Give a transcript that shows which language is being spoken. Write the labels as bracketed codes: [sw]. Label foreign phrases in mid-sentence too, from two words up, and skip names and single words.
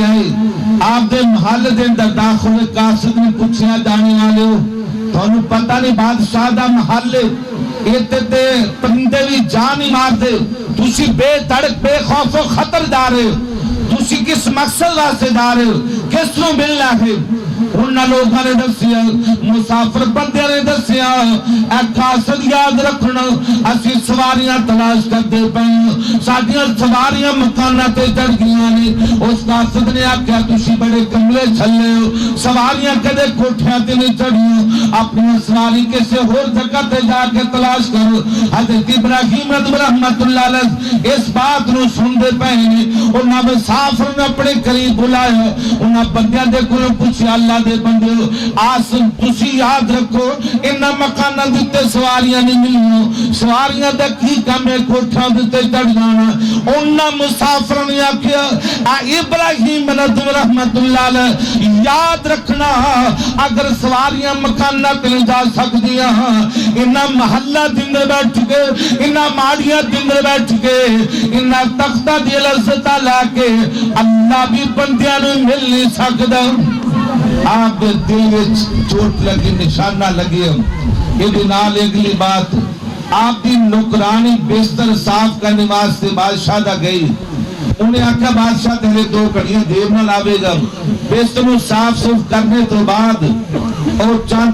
[pa] آئے آپ دے محل دے اندر داخل قاصد نے پوچھیا جانے والے ہو تھانوں پتہ نہیں بادشاہ دا محل ایتے تے پرندے بھی جان ہی مار دے تسی بے دھڑک بے خوف و خطر جا رہے ہو تسی کس مقصد واسطے جا رہے ہو کس نوں ملنا ہے انہاں لوگاں نے دسیا مسافر بندے نے دسیا اے قاصد یاد رکھنا اسی سواریاں تلاش کرتے پئے ساڈیاں سواریاں مکاناں تے چڑھ گئیاں نے اس قاصد نے آکھیا تسی بڑے کملے چھلے ہو سواریاں کدے کوٹھیاں تے نہیں چڑھیاں اپنی سواری کسے ہور جگہ تے جا کے تلاش کرو حضرت ابراہیم [ar] رحمۃ اللہ علیہ [pa] اس بات نو سندے پئے نے انہاں مسافر نے اپنے قریب بلایا انہاں بندیاں دے کولوں پوچھیا اللہ دے بندے آسن تسی یاد رکھو انہاں مکاناں دتے سواریاں نہیں ملنیاں سواریاں دے کی کم ہے کوٹھاں دتے چڑھ جانا انہاں مسافر نے آکھیا ابراہیم [ar] رحمۃ اللہ علیہ [pa] یاد رکھنا اگر سواریاں مکاناں تے جا سکدیاں انہاں محلہ دن بیٹھ کے انہاں ماڑیاں دن بیٹھ کے انہاں تختہ دی لذت لا کے اللہ بھی بندیاں نوں مل نہیں سکدا آپ دل وچ چوٹ لگی نشانہ لگی یہ نال اگلی بات آپ دی نوکرانی بستر صاف کرنے واسطے بادشاہ دا گئی انہیں آکھا بادشاہ تیرے 2 گھڑیاں دیر نہ لاوے گا بستر کو صاف صوف کرنے تو بعد اور چند